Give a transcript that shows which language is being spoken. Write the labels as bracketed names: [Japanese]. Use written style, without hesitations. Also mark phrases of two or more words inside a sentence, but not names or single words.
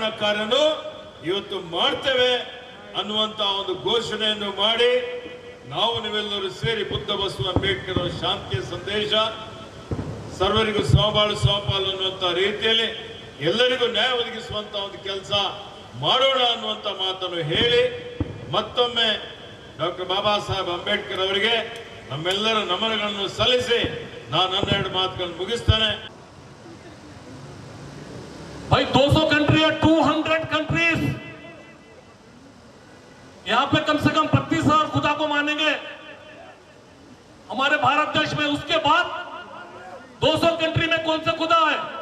[Kannada] ಕಾರ್ಯನು ಇವತ್ತು ಮಾಡ್ತೇವೆ ಅನ್ನುವಂತ ಒಂದು ಘೋಷಣೆಯನ್ನು ಮಾಡಿ ನಾವು ನೀವೆಲ್ಲರೂ ಸೇರಿ ಬುದ್ಧ ಬಸವ ಅಂಬೇಡ್ಕರ್ ಅವರ ಶಾಂತಿಯ ಸಂದೇಶ, ಸರ್ವರಿಗೂ ಸಮಬಾಳು ಸಮಪಾಲು ಅನ್ನುವಂತ ರೀತಿಯಲ್ಲಿ ಎಲ್ಲರಿಗೂ ನ್ಯಾಯ ಒದಗಿಸುವಂತ ಒಂದು ಕೆಲಸ ಮಾಡೋಣ ಅನ್ನುವಂತ ಮಾತನ್ನು ಹೇಳಿ ಮತ್ತೊಮ್ಮೆ ಡಾಕ್ಟರ್ ಬಾಬಾ ಸಾಹೇಬ್ ಅಂಬೇಡ್ಕರ್ ಅವರಿಗೆ ನಮ್ಮೆಲ್ಲರ ನಮನಗಳನ್ನು ಸಲ್ಲಿಸಿ ನಾನು 12 ಮಾತುಗಳನ್ನು ಮುಗಿಸ್ತೇನೆ. [Hindi] भाई 200 कंट्री है, 200 कंट्रीज, यहाँ पे कम से कम 32,000 खुदा को मानेंगे हमारे भारत देश में. उसके बाद 200 कंट्री में कौन सा खुदा है?